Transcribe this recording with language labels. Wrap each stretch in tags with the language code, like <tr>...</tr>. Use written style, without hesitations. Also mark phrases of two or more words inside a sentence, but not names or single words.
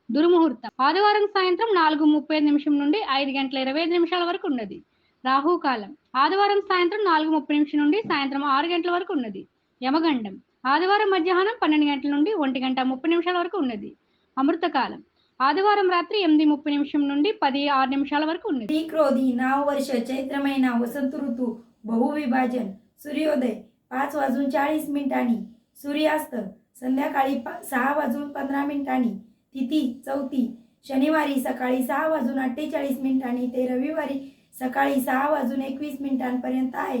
<te>దుర్ముహూర్తం ఆదివారం సాయంత్రం 4:35 నుండి 5:25 వరకు ఉన్నది. రాహుకాలం ఆదివారం సాయంత్రం 4:30 నుండి సాయంత్రం 6 గంటల వరకు ఉన్నది. యమగండం ఆదివారం మధ్యాహ్నం 12 గంటల నుండి 1:30 వరకు ఉన్నది. అమృతకాలం ఆదివారం రాత్రి 8:30 నుండి 10:06 వరకు ఉన్నది.</te> <mr>श्री क्रोधी नाव वर्ष चैत्र महिना वसंत ऋतू बहुविभाजन. सूर्योदय 5:40 सूर्यास्त संध्याकाळी 6:15. तिथी चौथी शनिवारी सकाळी 6:48 ते रविवारी सकाळी 6:21 आहे.</mr>